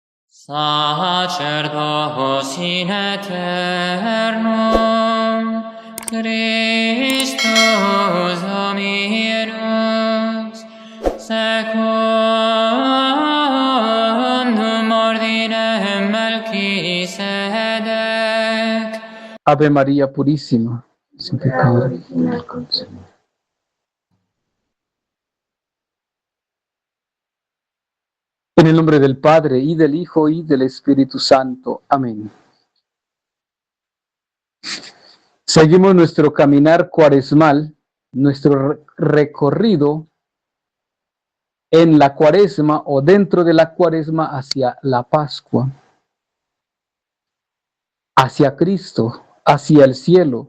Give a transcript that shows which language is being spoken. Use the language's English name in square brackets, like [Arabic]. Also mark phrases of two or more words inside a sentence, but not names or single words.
[Latin] Sacerdos in aeternum, Christus Dominus, secundum ordinem Melquisedec. [Spanish] Ave María Purísima, sin pecado original concebida. En el nombre del Padre, y del Hijo, y del Espíritu Santo. Amén. Seguimos nuestro caminar cuaresmal, nuestro recorrido en la cuaresma o dentro de la cuaresma hacia la Pascua, hacia Cristo, hacia el cielo.